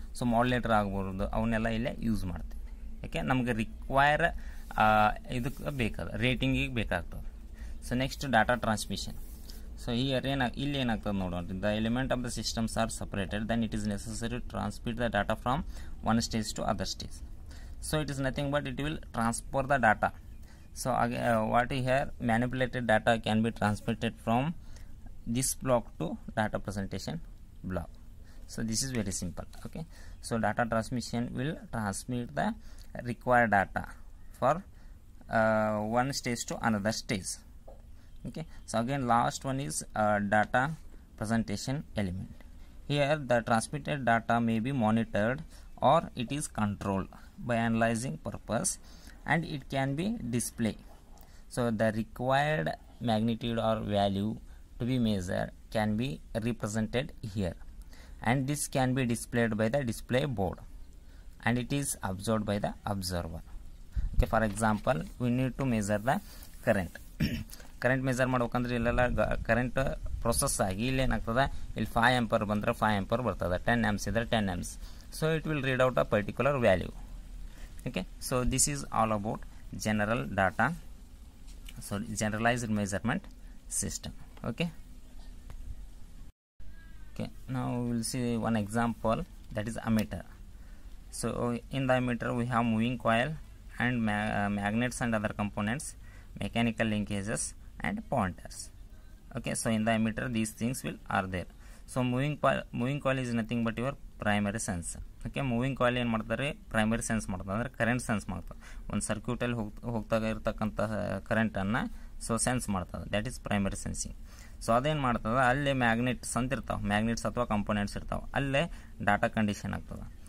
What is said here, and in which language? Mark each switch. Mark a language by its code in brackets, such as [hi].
[kn] So modulator ಆಗ್ಬೋದು, ಅವನ್ನೆಲ್ಲ ಇಲ್ಲೇ ಯೂಸ್ ಮಾಡ್ತೀವಿ. ಯಾಕೆ ನಮಗೆ ರಿಕ್ವೈರ್ ಇದಕ್ಕೆ ಬೇಕಾದ ರೇಟಿಂಗಿಗೆ ಬೇಕಾಗ್ತದೆ. [en] So next data transmission. [kn] So ಇಲ್ಲಿ ಏನಾಗ್ತದೆ ನೋಡೋಣ, [en] The element of the systems are separated, then it is necessary to transmit the data from one stage to other stage. So it is nothing but it will transfer the data. So what here, manipulated data can be transmitted from this block to data presentation block. So this is very simple. Okay. So data transmission will transmit the required data for one stage to another stage. Okay. So again last one is data presentation element. Here the transmitted data may be monitored or it is controlled by analyzing purpose, and it can be displayed. So the required magnitude or value to be measured can be represented here, and this can be displayed by the display board, and it is observed by the observer. Okay. For example, we need to measure the current. [kn] Current measure ಮಾಡ್ಬೇಕಂದ್ರೆ ಇಲ್ಲೆಲ್ಲ current process ಆಗಿ ಇಲ್ಲಿ ಏನಾಗ್ತದೆ, ಇಲ್ಲಿ 5 ಆಂಪರ್ ಬಂದರೆ 5 ಆಂಪರ್ ಬರ್ತದೆ, 10 amps ಇದ್ದರೆ 10 amps. [en] So it will read out a particular value. Okay, so this is all about general data, so generalized measurement system. Okay, now we will see one example, that is ammeter. So in the ammeter we have moving coil and magnets and other components, mechanical linkages and pointers. Okay, so in the ammeter these things are there. So moving coil is nothing but your primary sense. [kn] Okay, moving coil ಏನು ಮಾಡ್ತಾರೆ, primary sense ಮಾಡ್ತದೆ, ಅಂದರೆ current sense ಮಾಡ್ತದೆ. ಒಂದು ಸರ್ಕ್ಯೂಟಲ್ಲಿ ಹೋಗ್ತಾ ಇರತಕ್ಕಂಥ ಕರೆಂಟನ್ನು so sense ಮಾಡ್ತದೆ, [en] That is primary sensing. [kn] So ಅದೇನು ಮಾಡ್ತದೆ, ಅಲ್ಲೇ ಮ್ಯಾಗ್ನೆಟ್ಸ್ ಅಂತ ಇರ್ತಾವೆ, ಮ್ಯಾಗ್ನೆಟ್ಸ್ ಅಥವಾ ಕಂಪೋನೆಂಟ್ಸ್ ಇರ್ತಾವೆ, ಅಲ್ಲೇ ಡಾಟಾ ಕಂಡೀಷನ್ ಆಗ್ತದೆ.